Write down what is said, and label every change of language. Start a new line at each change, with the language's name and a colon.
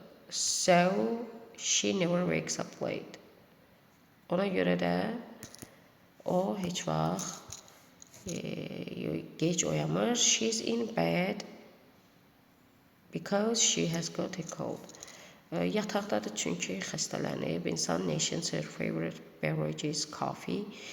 English: So she never wakes up late.
Azerbaijani: Ona görə də o heç vaxt gec oyanmır.
English: She's in bed because she has got a cold.
Azerbaijani: Yataqdadır çünki xəstələnib.
English: İnsan nations her favorite beverage is coffee.